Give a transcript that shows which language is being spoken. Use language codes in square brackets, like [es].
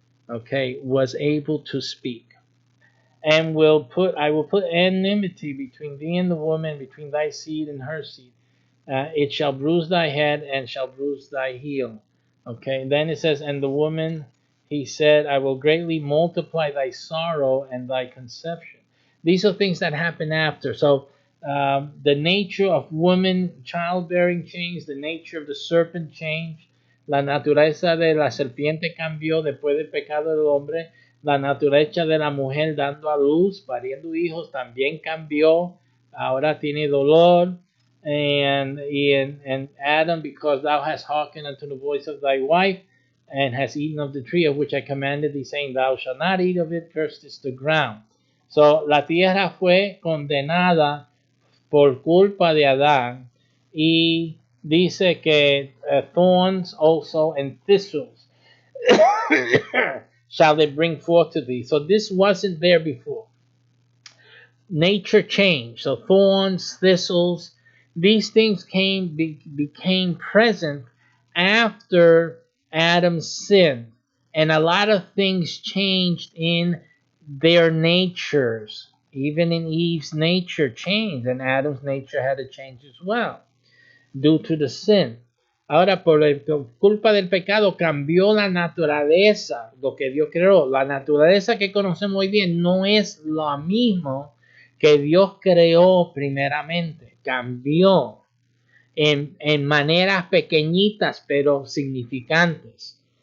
[en] Okay, was able to speak. And I will put enmity between thee and the woman, between thy seed and her seed. It shall bruise thy head and shall bruise thy heel. Okay, then it says, and the woman he said, I will greatly multiply thy sorrow and thy conception. These are things that happen after. So the nature of woman childbearing changed, the nature of the serpent changed, [es] la naturaleza de la serpiente cambió después del pecado del hombre, la naturaleza de la mujer dando a luz, pariendo hijos también cambió, ahora tiene dolor. [en] And Adam, because thou hast hearkened unto the voice of thy wife, and has eaten of the tree of which I commanded thee, saying, Thou shalt not eat of it, cursed is the ground. [es] So, la tierra fue condenada por culpa de Adán, y dice que [en] thorns also and thistles shall they bring forth to thee. So, this wasn't there before. Nature changed. So thorns, thistles, these things became present after Adam's sin. And a lot of things changed in their natures. Even in Eve's nature changed, and Adam's nature had to change as well due to the sin. [es] Ahora, por culpa del pecado, cambió la naturaleza, lo que Dios creó. La naturaleza que conocemos hoy día no es lo mismo que Dios creó primeramente. Cambió en maneras pequeñitas, pero significantes.